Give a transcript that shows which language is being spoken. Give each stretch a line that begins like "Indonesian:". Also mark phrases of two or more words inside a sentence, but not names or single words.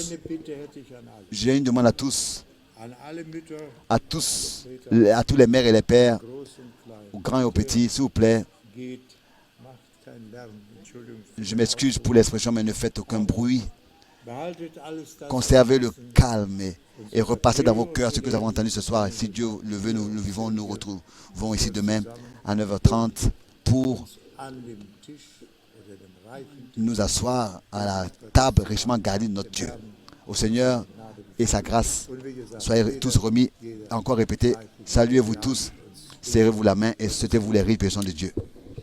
German: Eine Bitte hätte ich an alle.
French: J'ai une demande à tous,
German: An alle Mütter,
French: à tous les mères et les pères,
German: groß und klein.
French: aux grands et aux petits, s'il vous plaît.
German: Geht, macht keinen Lärm. Entschuldigung.
French: Je m'excuse pour l'expression, mais ne faites aucun bruit.
German: Behaltet alles das,
French: Conservez le calme et repassez dans vos cœurs ce que nous avons entendu ce soir. Si Dieu le veut, nous vivons, nous retrouvons ici demain à 9h30 pour
German: an dem Tisch oder dem reichen
French: nous asseoir à la table richement garnie de notre Dieu. Au Seigneur et sa grâce,
German: und wie gesagt,
French: soyez tous remis. Encore répétez, saluez-vous tous, serrez-vous la main et souhaitez-vous les riches bénédictions de Dieu.